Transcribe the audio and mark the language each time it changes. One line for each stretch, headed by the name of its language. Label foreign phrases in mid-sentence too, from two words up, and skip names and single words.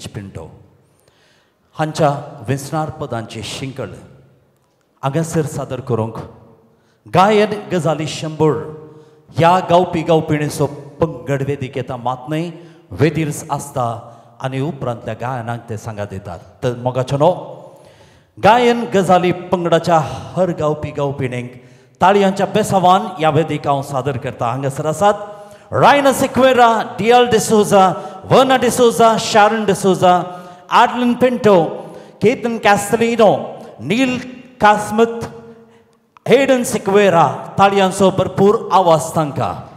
Konkani: पिंटो हांच्या वेंचणार पदांची शिंकळ हांगासर सादर करूंक गायन गजाली शंभर ह्या गावपी गावपिणीचो पंगड वेदिकेता मात न्हय वेदीर आसता आनी उपरांतल्या गायनाक ते सांगात येतात तर मोगाचो न्हू गायन गजाली पंगडाच्या हर गावपी गावपिणींक ताळयांच्या बेसावान ह्या वेदिक हांव सादर करता हांगासर आसात Raina Sequeira, D.L. D'Souza, Verna D'Souza, Sharon D'Souza, Adeline Pinto, Keithan Castellino, Neil Casmith, Hayden Sequeira, ताळयांचो भरपूर आवाज तांकां